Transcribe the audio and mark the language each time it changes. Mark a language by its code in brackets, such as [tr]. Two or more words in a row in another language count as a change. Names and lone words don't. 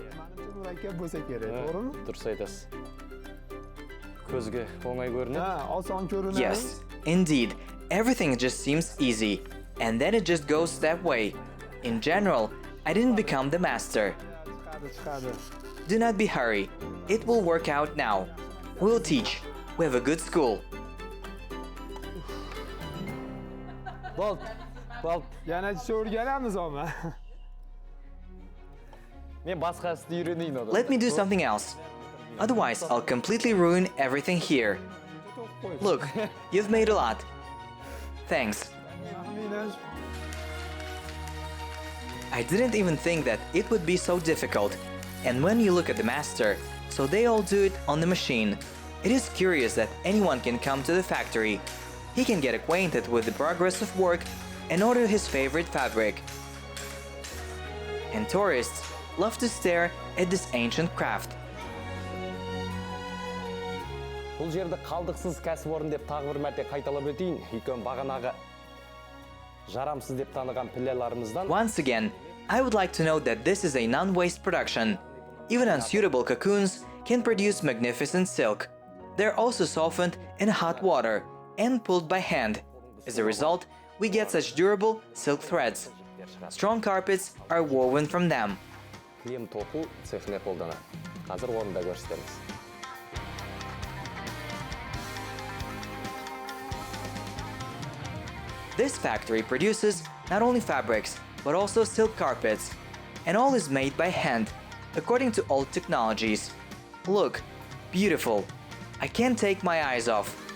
[uz] Menimcha murakkab bo'lsa kerak, to'g'rimi? [kk] Дұрыс айтасыз. Көзге оңай көрінеді. [uz] Ha, oson ko'rinadi. [en] Yes, indeed, everything just seems easy. And then it just goes that way. In general, I didn't become the master. [uz] Chiqadi. [en] Do not be hurry. It will work out now. We'll teach. We have a good school. [kk] Болды. Болды. [uz] Yana shu o'rganamiz ama. [kk] Мен басқа істі үйренейін одан. [en] Let me do something else. Otherwise, I'll completely ruin everything here. Look, you've made a lot. Thanks. I didn't even think that it would be so difficult. And when you look at the master, so they all do it on the machine. It is curious that anyone can come to the factory. He can get acquainted with the progress of work and order his favorite fabric. And tourists love to stare at this ancient craft. [kk] Бұл жерді қалдықсыз кәсіпорын деп тағы бір мәрте қайталап өтейін. Өйткені бағанағы жарамсыз деп таныған піллеларымыздан [en] Once again, I would like to note that this is a non-waste production. Even unsuitable cocoons can produce magnificent silk. They're also softened in hot water and pulled by hand. As a result, we get such durable silk threads. Strong carpets are woven from them. [kk] кілем тоқу цехіне қолданады. Қазір оны да көрсетеміз. [en] This factory produces not only fabrics, but also silk carpets. And all is made by hand, according to old technologies. Look, beautiful. I can't take my eyes off.